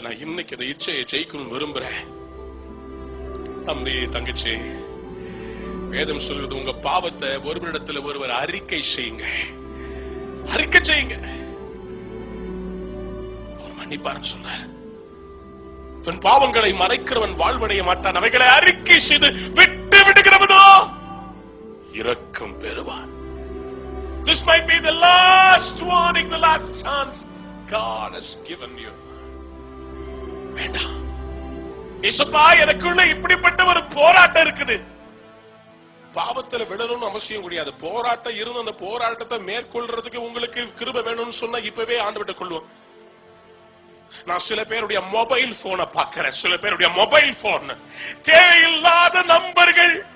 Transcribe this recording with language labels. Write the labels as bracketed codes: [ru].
[ta] நான் இன்னைக்கு இந்த இச்சையை ஜெயிக்கணும் விரும்புறேன். தம்பி, தங்கச்சி, வேதம் சொல்றது, உங்க பாவத்தை ஒருவரிடத்துல ஒருவர் அறிக்கை செய்யுங்க. அறிக்கை செய்யுங்க, அவர் மன்னிப்பாருன்னு சொல்ற. தன் பாவங்களை மறைக்கிறவன் வாழ்வடைய மாட்டான். அவைகளை அறிக்கை செய்து விட்டு விடுகிறவனோ இரக்கம் பெறுவான். [en] This might be the last warning, the last chance God has given you. [ta] வேண்டாம். ஏசப்பா, எனக்குள்ள இப்படிப்பட்ட ஒரு போராட்டம் இருக்குது. பாவத்துல விடணும்னு அவசியம் கிடையாது. போராட்டம் இருந்து அந்த போராட்டத்தை மேற்கொள்றதுக்கு உங்களுக்கு கிருபை வேணும்னு சொன்னா இப்பவே ஆண்டவர்கிட்ட கொள்வோம். நான் சில பேருடைய மொபைல் போனை பார்க்கிறேன். சில பேருடைய மொபைல் போன் தேவையில்லாத நம்பர்கள்.